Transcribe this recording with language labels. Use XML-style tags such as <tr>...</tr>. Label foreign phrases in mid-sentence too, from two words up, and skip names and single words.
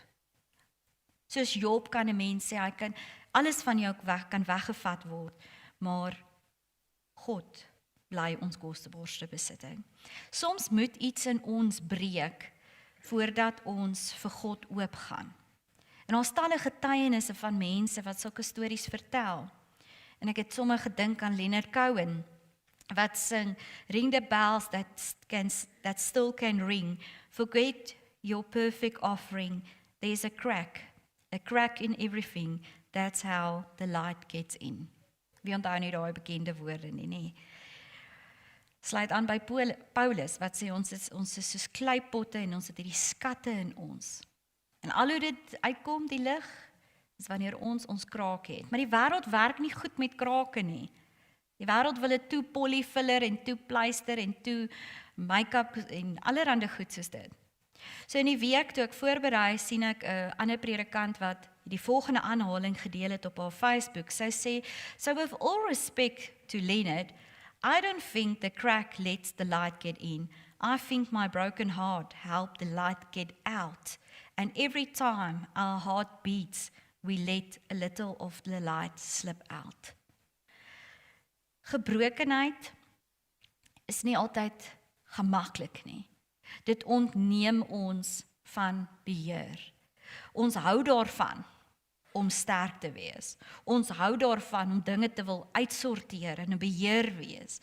<af>Soos Job kan 'n mens sê, hy kan alles van jou kan weggevat word, maar God bly ons kosbaarste besitting. Soms moet iets in ons breek voordat ons vir God oopgaan. En ons talle getuienisse van mense wat sulke stories vertel. En ek het sommer gedink aan Leonard Cohen wat sing</af> <en>Ring the bells that still can ring. Forget your perfect offering. There's a crack in everything. That's how the light gets in.</en> <af>Wie onthou nie daai bekende woorde nie. Sluit aan by Paulus wat sê ons is soos kleipotte en ons het hierdie skatte in ons. En al hoe dit uitkom die lig is wanneer ons krake het. Maar die wêreld werk nie goed met krake nie. Die wêreld wil dit toe polyfiller en toe pleister en toe make-up en allerhande goed soos dit. So in die week toe ek voorberei, sien ek 'n ander predikant wat die volgende aanhaling gedeel het op haar Facebook. Sy sê,</af> <en>so with all respect to Leonard, I don't think the crack lets the light get in. I think my broken heart helped the light get out. And every time our heart beats, we let a little of the light slip out.</en> <af>Gebrokenheid is nie altyd gemaklik nie. Dit ontneem ons van beheer. Ons hou daarvan om sterk te wees. Ons hou daarvan om dinge te wil uitsorteer en 'n beheer wees.</af>